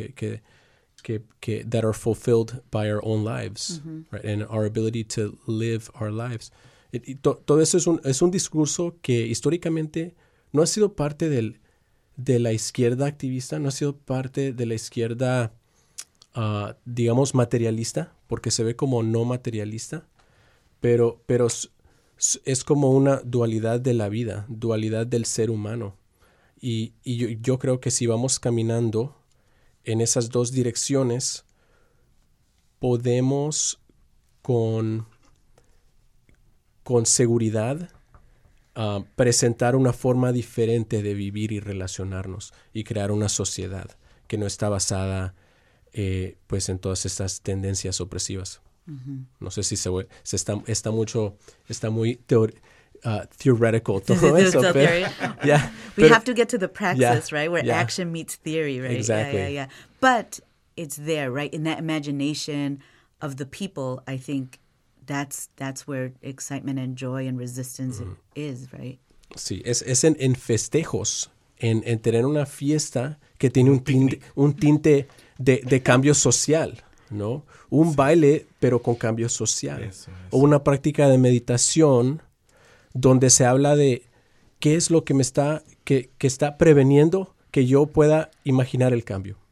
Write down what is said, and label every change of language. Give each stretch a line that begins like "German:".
English: Que that are fulfilled by our own lives, mm-hmm. right? And our ability to live our lives.
Spanish: Todo eso es un discurso que históricamente no ha sido parte de la izquierda activista, no ha sido parte de la izquierda, digamos, materialista, porque se ve como no materialista, pero es como una dualidad de la vida, dualidad del ser humano. Y yo creo que si vamos caminando en esas dos direcciones, podemos con seguridad presentar una forma diferente de vivir y relacionarnos y crear una sociedad que no está basada pues en todas estas tendencias opresivas. Uh-huh. No sé si está muy theoretical, todo eso.
English: We have to get to the praxis, right? Where action meets theory, right? Exactly. But it's there, right? In that imagination of the people, I think that's where excitement and joy and resistance is, right?
Spanish: Sí, es en festejos, en tener una fiesta que tiene un tinte de cambio social, ¿no? Un baile, pero con cambio social. Eso. O una práctica de meditación donde se habla de qué es lo que que está preveniendo que yo pueda imaginar el cambio,